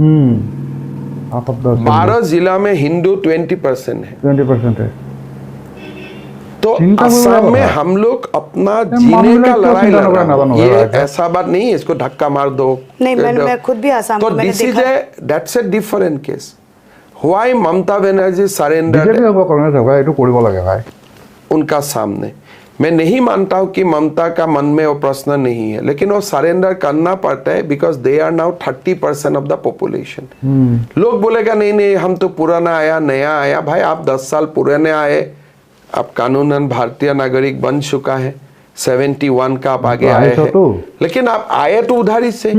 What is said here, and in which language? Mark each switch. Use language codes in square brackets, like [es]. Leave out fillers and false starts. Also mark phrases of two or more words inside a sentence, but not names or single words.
[hi] 12 जिला में हिंदू 20% है। 20% है। तो असम में हम लोग अपना जीने का लड़ाई लड़ रहे हैं। ये ऐसा बात नहीं है इसको धक्का मार दो। नहीं, मैं खुद भी असम [en] तो this is that's a different case. Why Mamata Banerjee surrender [as] বিজেপি হ'ব কংগ্ৰেছ হ'ব এইটো কৰিব লাগে ভাই [hi] उनका सामने। मैं नहीं मानता हूं कि ममता का मन में वो प्रश्न नहीं है, लेकिन वो सरेंडर करना पड़ता है [en] because they are now 30% of the population. [hi] लोग बोलेगा नहीं नहीं हम तो पुराना आया नया आया, भाई आप 10 साल पुराने आए, आप कानूनन भारतीय नागरिक बन चुका है, 71 का आप आगे आए हैं, लेकिन आप आए तो उधारी से।